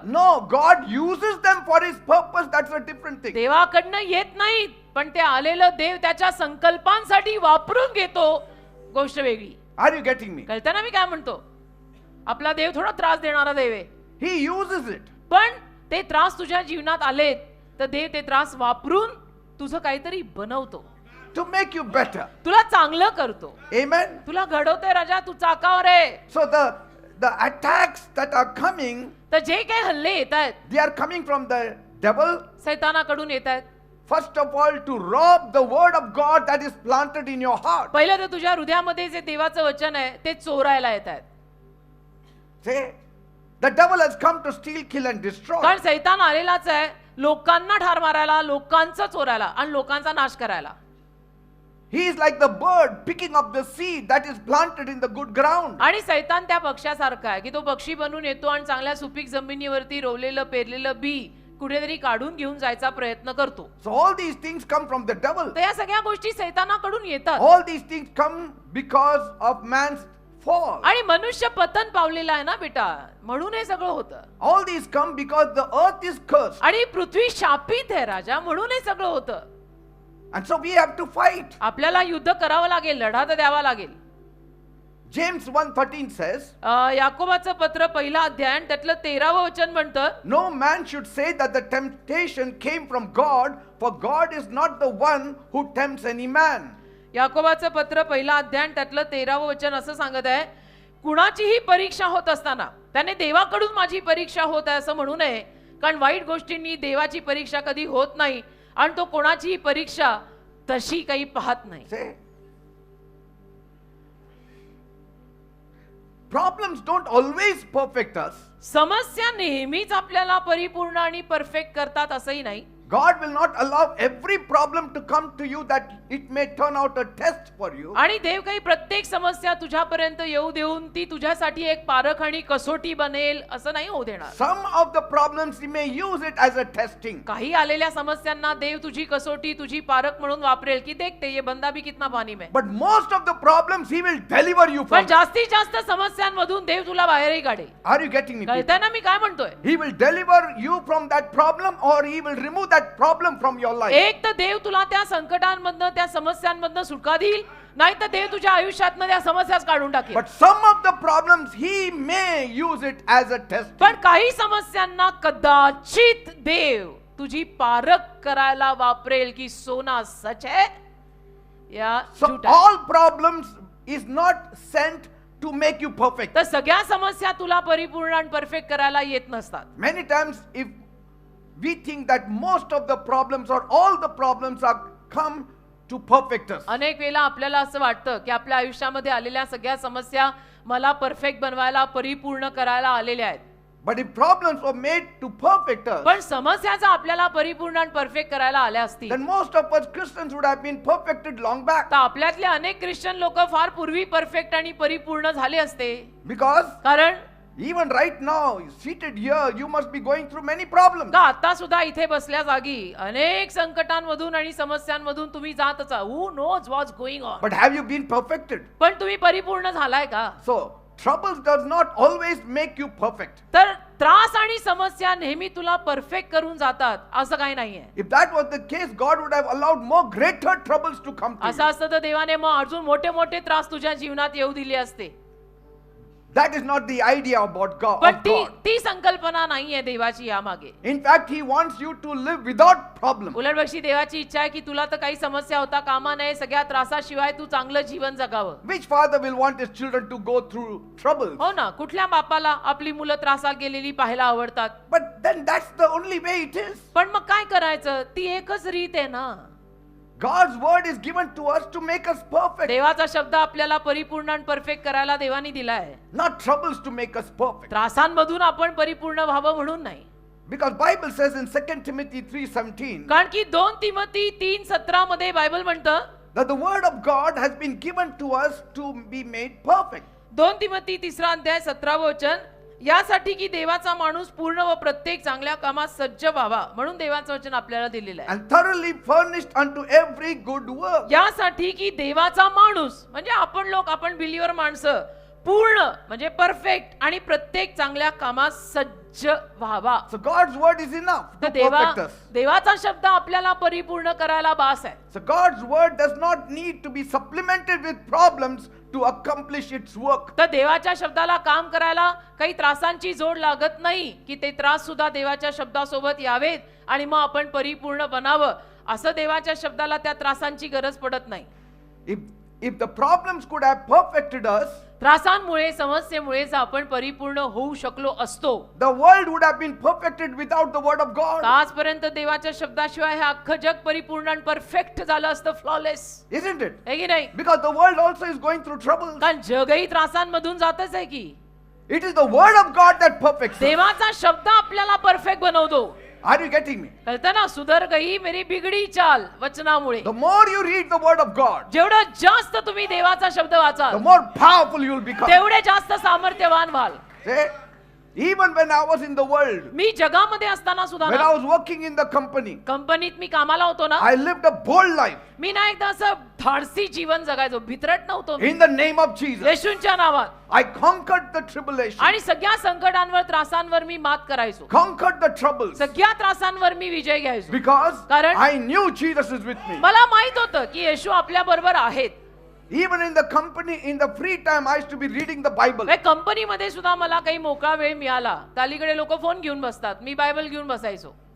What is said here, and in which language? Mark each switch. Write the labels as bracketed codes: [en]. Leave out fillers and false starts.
[en] No, God uses them for His purpose. That's a different thing. [mr] देवाकडनं येत नाहीत, पण ते आलेलं देव त्याच्या संकल्पांसाठी वापरून घेतो. गोष्ट वेगळी. [en] Are you getting me? [mr] कळतं ना मी काय म्हणतो? आपला देव थोडा त्रास देणारा देव आहे. [en] He uses it. [mr] पण ते त्रास तुझ्या जीवनात आलेत तर देव ते त्रास वापरून तुझं काहीतरी बनवतो. [en] To make you better. [mr] तुला चांगलं करतो. [en] Amen. [mr] तुला घडवतोय राजा. तू चाकावर आहे. [en] So the attacks that are coming, [mr] तर जे काही हल्ले येत आहेत [en] they are coming from the devil. [mr] सैतानाकडून येत आहेत. [en] First of all, to rob the word of God that is planted in your heart. [mr] पहिलं तर तुझ्या हृदयामध्ये जे देवाचं वचन आहे ते चोरायला येत आहेत. [en] Say, the devil has come to steal, kill and destroy. [mr] कारण सैतान आलेलाच आहे लोकांना ठार मारायला, लोकांचं चोरायला आणि लोकांचा नाश करायला. [en] He is like the bird picking up the seed that is planted in the good ground. [mr] आणि सैतान त्या पक्षासारखा आहे की तो पक्षी बनून येतो आणि चांगल्या सुपीक जमिनीवरती रोवलेलं पेरलेलं बी कुठेतरी काढून घेऊन जायचा प्रयत्न करतो. [en] So all these things come from the devil. [mr] तर या सगळ्या गोष्टी सैतानाकडून येतात. [en] All these things come because of man's fall. [mr] आणि मनुष्य पतन पावलेला आहे ना बेटा, म्हणून हे सगळं होतं. [en] All these come because the earth is cursed. [mr] आणि पृथ्वी शापित आहे राजा, म्हणून हे सगळं होतं. [en] And so we have to fight. [mr] आपल्याला युद्ध करावं लागेल, लढा तर द्यावा लागेल. [en] James 1:13 says, [mr] याकोबाचं पत्र पहिला अध्याय आणि त्यातलं 13व वचन म्हणतं, [en] no man should say that the temptation came from God, for God is not the one who tempts any man. [mr] याकोबाचं पत्र पहिला अध्याय आणि त्यातलं 13व वचन असं सांगत आहे, कुणाचीही परीक्षा होत असताना त्याने देवाकडून माझी परीक्षा होत आहे असं म्हणू नये, कारण वाईट गोष्टींनी देवाची परीक्षा कधी होत नाही आणि तो कोणाचीही परीक्षा तशी काही पाहत नाही. [en] Say, problems don't always perfect us. [mr] समस्या नेहमीच आपल्याला परिपूर्ण आणि परफेक्ट करतात असंही नाही. [en] God will not allow every problem to come to you that it may turn out a test for you. [mr] आणि देव काही प्रत्येक समस्या तुझ्यापर्यंत येऊ देऊन ती तुझ्यासाठी एक पारख आणि कसोटी बनेल असं नाही होऊ देणार. [en] Some of the problems He may use it as a testing. [mr] काही आलेल्या समस्यांना देव तुझी कसोटी तुझी पारख म्हणून वापरेल की [hi] देखते ये बंदा भी कितना पानी में. [en] But most of the problems He will deliver you [mr] पण [en] from. [mr] जास्तीत जास्त समस्यांमधून देव तुला बाहेरही काढेल. [en] Are you getting me? people? [mr] कळतंय ना मी काय म्हणतोय? [en] He will deliver you from that problem, or He will remove that problem from your life. [mr] एक तर देव तुला त्या संकटांमधनं त्या समस्यांमधनं सुटका देईल, नाही तर देव तुझ्या आयुष्यातनं त्या समस्याच काढून टाकेल. [en] But some of the problems He may use it as a test. [mr] पण काही समस्यांना कदाचित देव तुझी पारख करायला वापरेल की [hi] सोना सच है या [en] So [hi] झूठ है. [en] all problems is not sent to make you perfect. [mr] तर सगळ्या समस्या तुला परिपूर्ण आणि परफेक्ट करायला येत नसतात. [en] Many times if we think that most of the problems or all the problems are come to perfect us. [mr] अनेक वेळेला आपल्याला असं वाटतं की आपल्या आयुष्यामध्ये आलेल्या सगळ्या समस्या मला परफेक्ट बनवायला परिपूर्ण करायला आलेल्या आहेत. [en] But if problems were made to perfect us, [mr] पण समस्या जर आपल्याला परिपूर्ण आणि परफेक्ट करायला आल्या असतील [en] then most of us Christians would have been perfected long back. [mr] तर आपल्यातले अनेक ख्रिश्चन लोक फार पूर्वी परफेक्ट आणि परिपूर्ण झाले असते. [en] Because [mr] कारण [en] even right now, seated here, you must be going through many problems. [mr] का आता सुद्धा इथे बसल्या जागी अनेक संकटांमधून आणि समस्यांमधून तुम्ही जातच आहात. [en] Who knows what's going on. But have you been perfected? [mr] पण तुम्ही परिपूर्ण झालाय का? [en] So, troubles does not always make you perfect. [mr] तर त्रास आणि समस्या नेहमी तुला परफेक्ट करून जातात असं काही नाहीये. [en] If that was the case, God would have allowed more greater troubles to come to [mr] असं [en] you. [mr] असतं तर देवाने मग अजून मोठे मोठे त्रास तुझ्या जीवनात येऊ दिले असते. [en] That is not the idea about God. [mr] पण [en] Of [mr] ती [en] God. [mr] ती संकल्पना नाहीये देवाची यामागे. [en] In fact, He wants you to live without problem. [mr] उलटबक्षी देवाची इच्छा आहे की तुला तर काही समस्या होता कामा नये, सगळ्या त्रासाशिवाय तू चांगलं जीवन जगावं. [en] Which father will want his children to go through troubles? [mr] हो ना, कुठल्या बापाला आपली मुलं त्रासात गेलेली पाहायला आवडतात. [en] But then that's the only way it is. [mr] पण मग काय करायचं? ती एकच रीत आहे ना. [en] God's word is given to us to make us perfect, [mr] देवाचा शब्द आपल्याला परिपूर्ण आणि परफेक्ट करायला देवाने दिलाय. [en] not troubles to make us perfect. [mr] त्रासांमधून आपण परिपूर्ण व्हावं म्हणून नाही. [en] Because Bible says in 2 Timothy 3:17 [mr] कारण की 2 तिमोथी 3:17 मध्ये बायबल म्हणतं [en] that the word of God has been given to us to be made perfect. [mr] 2 Timothy 3 अध्याय 17 वचन, यासाठी की देवाचा माणूस पूर्ण व प्रत्येक चांगल्या कामात सज्ज व्हावा म्हणून देवाचं वचन आपल्याला दिलेलं आहे. [en] And thoroughly furnished unto every good work. [mr] यासाठी की देवाचा माणूस म्हणजे आपण लोक, आपण बिलीवर माणसं पूर्ण म्हणजे परफेक्ट आणि प्रत्येक चांगल्या कामात सज्ज व्हावा. [en] So God's word is enough [mr] तर [en] to perfect us. [mr] देवाचा शब्द आपल्याला परिपूर्ण करायला बास आहे. [en] So God's word does not need to be supplemented with problems to accomplish its work. [mr] तर देवाच्या शब्दाला काम करायला काही त्रासांची जोड लागत नाही की ते त्रास सुद्धा देवाच्या शब्दासोबत यावेत आणि मग आपण परिपूर्ण बनावं, असं देवाच्या शब्दाला त्या त्रासांची गरज पडत नाही. [en] If the problems could have perfected us, [mr] त्रासांमुळे समस्येमुळे जर आपण परिपूर्ण होऊ शकलो असतो, [en] the world would have been perfected without the word of God. [mr] आजपर्यंत देवाच्या शब्दाशिवाय हे अख्खं जग परिपूर्ण आणि परफेक्ट झालं असतं, फ्लॉलेस, [en] Isn't it? [mr] आहे की नाही? [en] Because the world also is going through troubles. [mr] कारण जगही त्रासांमधून जातच आहे की. [en] It is the word of God that perfects us. [mr] देवाचा शब्द आपल्याला परफेक्ट बनवतो. [en] Are you getting me? [mr] कळतं ना? [hi] सुधर गई मेरी बिगडी चाल [mr] वचनामुळे. [en] The more you read the word of God, [mr] जेवढं जास्त तुम्ही देवाचा शब्द [en] the [mr] वाचाल [en] more powerful you will become. [mr] तेवढे जास्त सामर्थ्यवान व्हाल. [en] See? Even when I was in the world, [mr] मी जगामध्ये असताना सुद्धा [en] when [mr] ना, [en] I was working in the company, [mr] कंपनीत मी कामाला होतो ना, [en] I lived a bold life [mr] मी ना एकदा असं धाडसी जीवन जगायचो, भित्रट नव्हतो मी. [en] in the name of Jesus. [mr] येशूंच्या नावात. [en] I conquered the tribulation, [mr] आणि सगळ्या संकटांवर त्रासांवर मी मात करायचो. [en] conquered the troubles, [mr] सगळ्या त्रासांवर मी विजय घ्यायचो. [en] because [mr] कारण [en] I knew Jesus is with me. [mr] मला माहित होतं की येशू आपल्या बरोबर आहेत. [en] Even in the company, in the free time, I used to be reading the Bible. [mr] कंपनीमध्ये सुद्धा मला काही मोकळा वेळ मिळाला, तालीकडे लोक फोन घेऊन बसतात, मी बायबल घेऊन बसायचो.